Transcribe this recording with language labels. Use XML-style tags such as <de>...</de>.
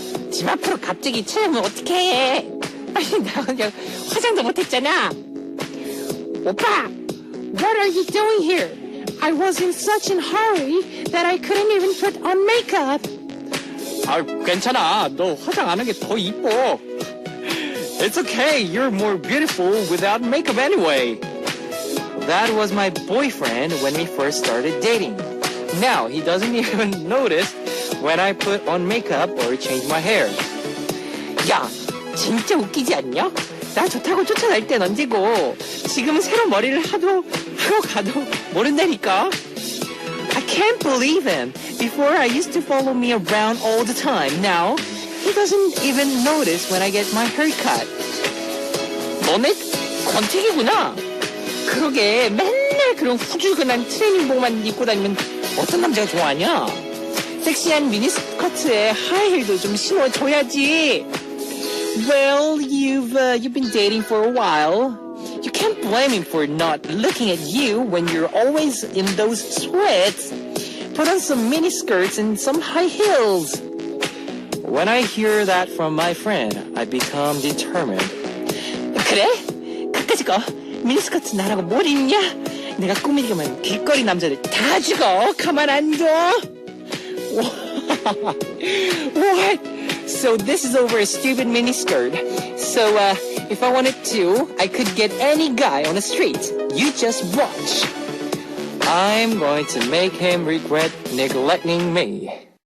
<ko>집 앞으로 갑자기 찾아오면 어떡해. 아니, 나 그냥 화장도 못했잖아.</ko> <en>오빠, what are you doing here? I was in such a hurry that I couldn't even put on makeup.</en> <ko>아, 괜찮아. 너 화장 안 한 게 더 이뻐.</ko> <en>It's okay. You're more beautiful without makeup anyway. That was my boyfriend when we first started dating. Now he doesn't even notice when I put on makeup or change my hair.</en> <ko>야, 진짜 웃기지 않냐? 나 좋다고 쫓아날 땐 언제고 지금은 새로 머리를 하고 가도 모른다니까.</ko> <en>I can't believe him. Before I used to follow me around all the time. Now he doesn't even notice when I get my hair cut.</en> <ko>너네 권태기구나. 그러게 맨날 그런 후줄근한 트레이닝복만 입고 다니면 어떤 남자가 좋아하냐? 섹시한 미니스커트에 하이힐도 좀 신어줘야지.</ko> <en>Well, you've been dating for a while. You can't blame him for not looking at you when you're always in those sweats. Put on some mini skirts and some high heels. When I hear that from my friend, I become determined.</en> <ko>그래? 그까짓 거 미니스커트 나라고 뭘 입냐? 내가 꾸미기만 길거리 남자들 다 죽어. 가만 안 둬.</ko> <en>What? So this is over a stupid miniskirt. So if I wanted to, I could get any guy on the street. You just watch. I'm going to make him regret neglecting me.</en>